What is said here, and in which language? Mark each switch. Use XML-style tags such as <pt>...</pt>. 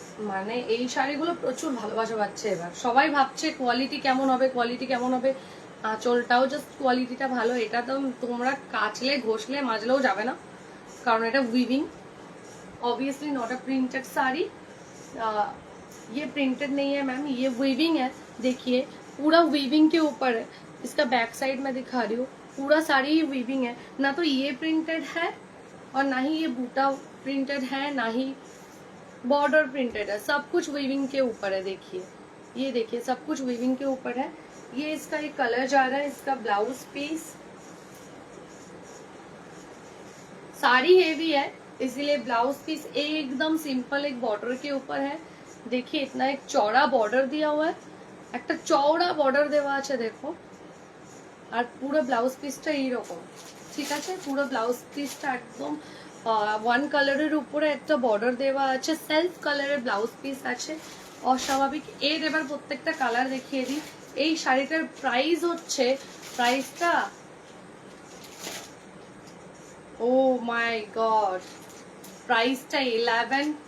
<bn>মানে এই শাড়িগুলো প্রচুর ভালোবাসা পাচ্ছে এবার। সবাই ভাবছে কোয়ালিটি কেমন হবে, কোয়ালিটি কেমন হবে। আঁচলটাও জাস্ট কোয়ালিটিটা ভালো। এটা তো তোমরা কাচলে ঘষলে মাজলেও যাবে না, কারণ এটা weaving,</bn> <en>Obviously not a printed sari.</en> <hi>ये प्रिंटेड नहीं है मैम, ये वीविंग है। देखिए पूरा वीविंग के ऊपर है। इसका बैक साइड मैं दिखा रही हूँ, पूरा साड़ी ही वीविंग है। ना तो ये प्रिंटेड है और ना ही ये बूटा प्रिंटेड है, ना ही बॉर्डर प्रिंटेड है। सब कुछ वीविंग के ऊपर है। देखिए, ये देखिए सब कुछ वीविंग के ऊपर है। ये इसका एक कलर जा रहा है, इसका ब्लाउज पीस। साड़ी हेवी है इसीलिए ब्लाउज पीस एकदम सिंपल एक बॉर्डर के ऊपर है। देखिए इतना एक चौड़ा बॉर्डर दिया हुआ है,</hi> <bn>একটা চওড়া বর্ডার দেওয়া আছে দেখো। আর পুরো ব্লাউজ পিসটা এইরকম, ঠিক আছে? পুরো ব্লাউজ পিসটা একদম ওয়ান কালারের উপরে একটা বর্ডার দেওয়া আছে, সেলফ কালারের ব্লাউজ পিস আছে, অস্বাভাবিক। এর এবার প্রত্যেকটা কালার দেখিয়ে দিই। এই শাড়িটার প্রাইস হচ্ছে, প্রাইসটা ও মাই গড, প্রাইসটা 11।</bn>